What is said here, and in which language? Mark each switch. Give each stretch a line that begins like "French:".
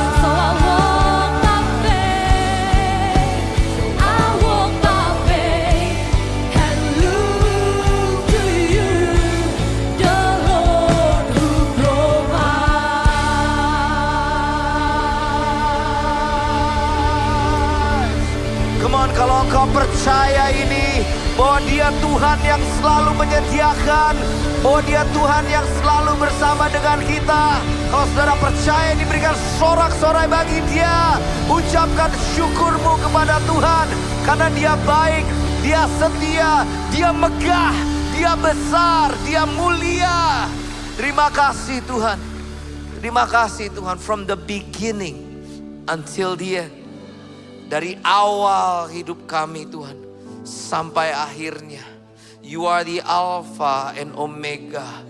English: So I walk by faith, I walk by faith and look to You, the Lord who provides. Come on,
Indonesian: kalau engkau percaya ini, bahwa Dia Tuhan yang selalu menyediakan, bahwa Dia Tuhan yang selalu bersama dengan kita. Kalau saudara percaya, diberikan sorak-sorai bagi Dia. Ucapkan syukurmu kepada Tuhan, karena Dia baik, Dia setia, Dia megah, Dia besar, Dia mulia. Terima kasih Tuhan. Terima kasih Tuhan.
English: From the beginning until the end.
Indonesian: Dari awal hidup kami Tuhan, sampai akhirnya.
English: You are the Alpha and Omega.